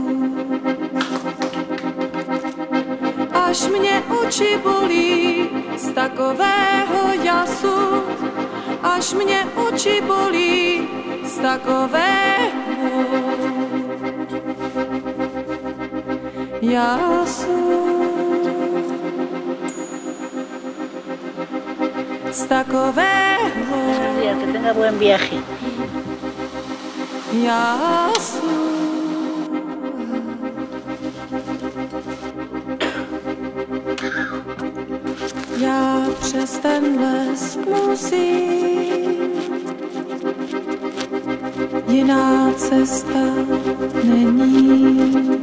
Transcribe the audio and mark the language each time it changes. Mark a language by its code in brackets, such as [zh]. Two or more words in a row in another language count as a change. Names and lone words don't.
[cs] Až mě oči bolí z takového jasu, až mě oči bolí z takového jasu. Z takového [es] que tenga buen viaje. [cs] jasu. Já přes ten les musím, jiná cesta není.